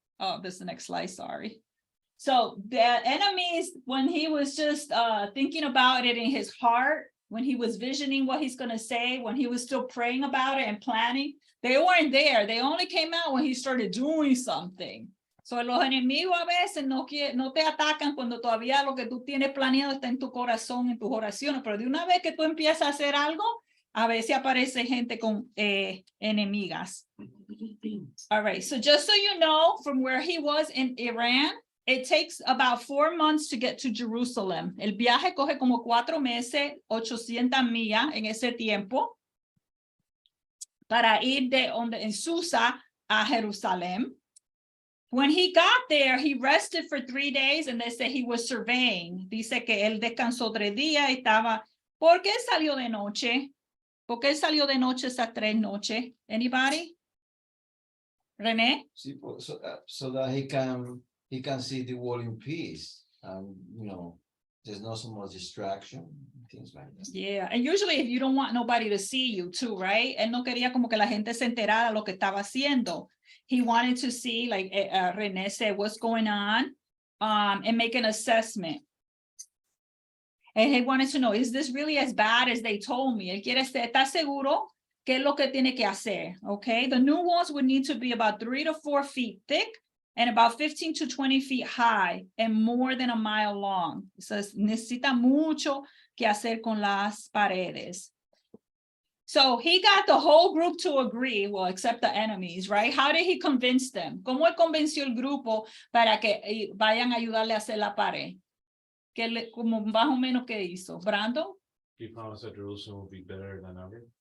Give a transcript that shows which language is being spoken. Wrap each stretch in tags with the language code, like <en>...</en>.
<en>Oh, this is the next slide, sorry. So the enemies, when he was just thinking about it in his heart, when he was visioning what he's going to say, when he was still praying about it and planning, they weren't there. They only came out when he started doing something.</en> <es>So los enemigos a veces no te atacan cuando todavía lo que tú tienes planeado está en tu corazón, en tus oraciones, pero de una vez que tú empiezas a hacer algo, a veces aparece gente con enemigas.</es> <en>All right, so just so you know, from where he was in Iran, it takes about 4 months to get to Jerusalem.</en> <es>El viaje coge como 4 meses, 800 millas en ese tiempo, para ir en Susa a Jerusalén.</es> <en>When he got there, he rested for 3 days, and they say he was surveying.</en> <es>Dice que él descansó 3 días y estaba. ¿Por qué salió de noche? ¿Por qué salió de noche esas 3 noches?</es> <en>Anybody? René? So that he can see the world in peace. You know, there's not so much distraction, things like that. Yeah, and usually if you don't want nobody to see you too, right?</en> <es>Él no quería como que la gente se enterara lo que estaba haciendo.</es> <en>He wanted to see, like René said, what's going on, and make an assessment. And he wanted to know, is this really as bad as they told me?</en> <es>Él quiere estar seguro qué es lo que tiene que hacer, okay?</es> <en>The new walls would need to be about 3 to 4 feet thick and about 15 to 20 feet high and more than a mile long.</en> <es>So necesita mucho que hacer con las paredes.</es> <en>So he got the whole group to agree, well, except the enemies, right? How did he convince them?</en> <es>¿Cómo él convenció el grupo para que vayan a ayudarle a hacer la pared? Como más o menos ¿qué hizo?</es> <en>Brandon? He promised that Jerusalem will be better than ever.</en>